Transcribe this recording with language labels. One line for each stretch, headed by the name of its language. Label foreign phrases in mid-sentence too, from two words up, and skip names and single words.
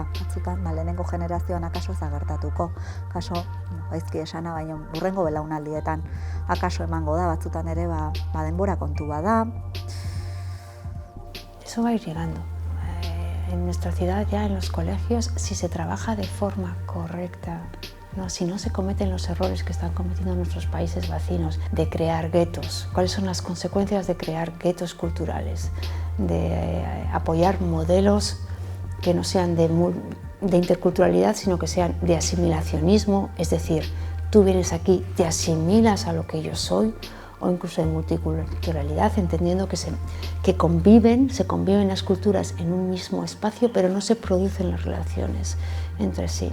Basque: Batzutan lehenengo generazioan akaso ez da gertatuko, akaso gaizki esana, baina hurrengo belaunaldietan akaso emango da, batzutan ere denbora kontu bada.
Spanish: Eso va a ir llegando. En nuestra ciudad, ya en los colegios, si se trabaja de forma correcta, si no se cometen los errores que están cometiendo nuestros países vecinos, de crear guetos, cuáles son las consecuencias de crear guetos culturales, de apoyar modelos que no sean de interculturalidad, sino que sean de asimilacionismo, es decir, tú vienes aquí, te asimilas a lo que yo soy, o incluso de multiculturalidad, entendiendo que se conviven las culturas en un mismo espacio, pero no se producen las relaciones entre sí.